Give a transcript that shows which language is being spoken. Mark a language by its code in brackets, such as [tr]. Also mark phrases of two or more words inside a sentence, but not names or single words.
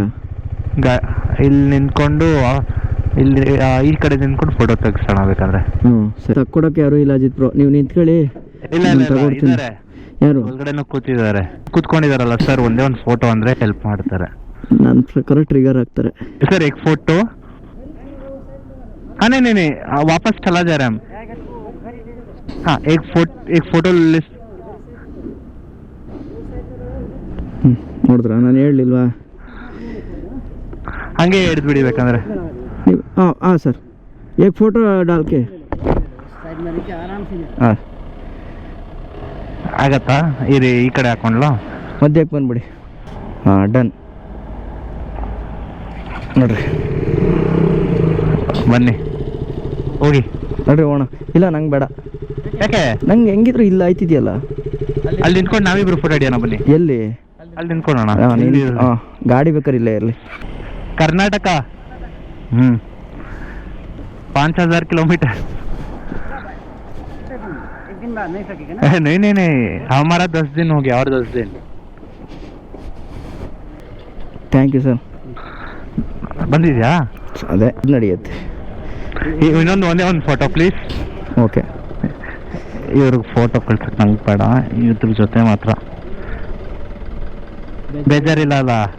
[kn] ಇಲ್ಲಿ ನಿಂತ್ಕೊಂಡು ಇಲ್ಲಿ ಈ ಕಡೆ ನಿಂತ್ಕೊಂಡು ಫೋಟೋ ತೆಗಿಸೋಣ ಬೇಕಾದ್ರೆ. ಸರಿ, ತಕ್ಕೊಡಕ್ಕೆ ಯಾರು ಇಲ್ಲ ಅಜಿತ್ ಬ್ರೋ, ನೀವು ನಿಂತ್ಕೊಳ್ಳಿ. ಇಲ್ಲ ಇದ್ದಾರೆ, ಯಾರು ಒಳಗಡೆನೂ ಕೂತ್ಕೊಂಡಿದಾರಲ್ಲ ಸರ್. ಒಂದೇ ಒಂದು ಫೋಟೋ ಅಂದ್ರೆ ಹೆಲ್ಪ್ ಮಾಡ್ತಾರೆ. ನನ್ನ ಪ್ರಕಾರ ಟ್ರಿಗರ್ ಆಗ್ತಾರೆ [hi] सर एक फोटो. हाँ नहीं वापस चला जा रहा है हम. हाँ एक फोटो लिस्ट. [kn] ನೋಡಿದ್ರ ನಾನು ಹೇಳಲಿಲ್ವಾ? ಹಂಗೆ ಹಿಡಿದ್ಬಿಡಿ ಬೇಕಂದ್ರೆ. ಹಾಂ ಸರ್, [hi] एक फोटो डाल के ಹಾಂ [kn] ಆಗತ್ತಾ? ಇರಿ ಈ ಕಡೆ ಹಾಕೊಂಡ್ಲಾ, ಮಧ್ಯಕ್ಕೆ ಬಂದ್ಬಿಡಿ. ಹಾಂ ಡನ್. ನೋಡ್ರಿ ಬನ್ನಿ ಹೋಗಿ ನೋಡ್ರಿ ಹೋಣ. ಇಲ್ಲ ನಂಗೆ ಬೇಡ. ಯಾಕೆ? ನಂಗೆ ಹೆಂಗಿದ್ರು ಇಲ್ಲ ಆಯ್ತಿದ್ಯಲ್ಲ. ಅಲ್ಲಿ ನಿಂತ್ಕೊಂಡು ನಾವಿಬ್ರು ಫೋಟೋ ಹಿಡಿಯೋಣ ಬನ್ನಿ. ಎಲ್ಲಿ? ಅಲ್ಲಿ ನಿಂತ್ಕೊಳ್ಳೋಣ. ಹಾಂ ಗಾಡಿ ಬೇಕಾದ್ರೆ ಇಲ್ಲೇ ಇರಲಿ. [hi] कर्नाटक 5000 किलोमीटर. नहीं हमारा 10 दिन हो गया और 10 दिन. [en] thank you sir. [kn] ಬಂದಿದ್ಯಾ? ಅದೇ ನಡೆಯುತ್ತೆ. ಇನ್ನೊಂದು ಒಂದೇ ಒಂದು ಫೋಟೋ ಪ್ಲೀಸ್. ಓಕೆ. ಇವ್ರಿಗೆ ಫೋಟೋ ಕಳ್ಸಕ್ಕೆ ನಂಗೆ ಬೇಡ, ಇದ್ರ ಜೊತೆ ಮಾತ್ರ. ಬೇಜಾರಿಲ್ಲ ಅಲ್ಲ?